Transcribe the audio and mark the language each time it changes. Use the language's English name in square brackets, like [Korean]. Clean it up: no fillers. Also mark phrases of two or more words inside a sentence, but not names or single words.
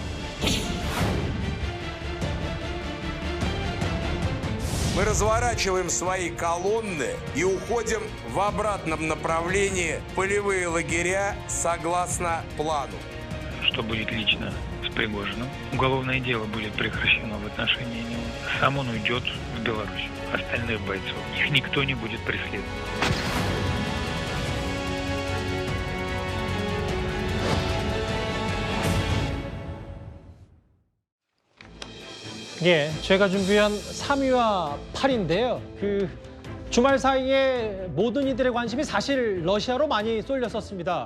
[Russian] Мы разворачиваем свои колонны и уходим в обратном направлении в полевые лагеря согласно плану. Что будет лично с Пригожиным? Уголовное дело будет прекращено в отношении него. Сам он уйдет в Беларусь. Остальных бойцов их никто не будет преследовать. [Korean] 예, 제가 준비한 3위와 8위인데요. 주말 사이에 모든 이들의 관심이 사실 러시아로 많이 쏠렸었습니다.